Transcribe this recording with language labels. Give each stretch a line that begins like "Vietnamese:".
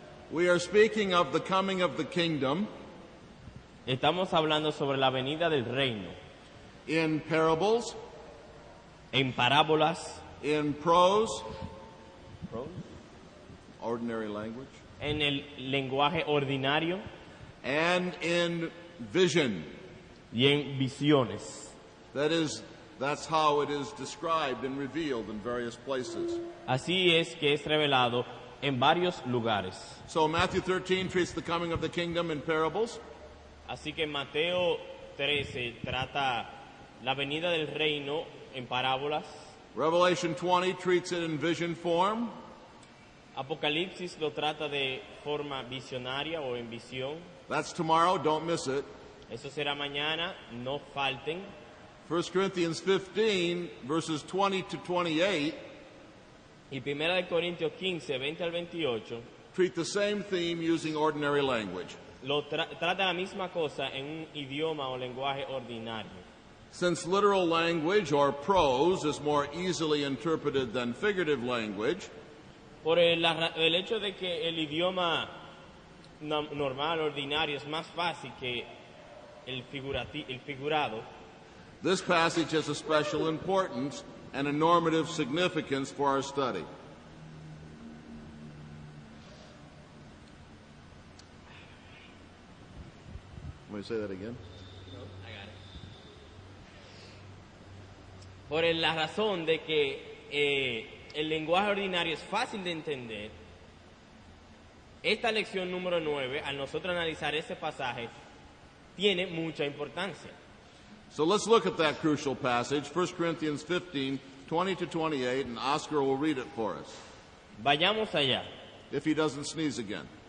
English: We are speaking of the coming of the kingdom
Spanish: Estamos hablando sobre la venida del reino,
English: in parables,
Spanish: en parábolas,
English: in prose, ordinary language,
Spanish: en el lenguaje ordinario
English: and in vision.
Spanish: y en visiones.
English: That's how it is described and revealed in various places.
Spanish: Así es que es revelado en varios lugares.
English: So Matthew 13 treats the coming of the kingdom in parables.
Spanish: Así que Mateo 13 trata la venida del reino en parábolas.
English: Revelation 20 treats it in vision form.
Spanish: Apocalipsis lo trata de forma visionaria o en visión.
English: That's tomorrow, don't miss it.
Spanish: Eso será mañana, no falten.
English: 1 Corinthians 15, verses 20 to 28,
Spanish: Y 1 de Corintios 15, 20 al 28,
English: treat the same theme using ordinary language.
Spanish: trata la misma cosa en un idioma o lenguaje ordinario.
English: Since literal language or prose is more easily interpreted than figurative language,
Spanish: Por el hecho de que el idioma normal, ordinario, es más fácil que el figurado,
English: this passage has a special importance and a normative significance for our study. Let me say that again.
Spanish: Por la razón de que el lenguaje ordinario es fácil de entender, esta lección número 9, al nosotros analizar ese pasaje, tiene mucha importancia.
English: So let's look at that crucial passage, 1 Corinthians 15, 20 to 28, and Oscar will read it for us,
Spanish: Vayamos allá.
English: if he doesn't sneeze again.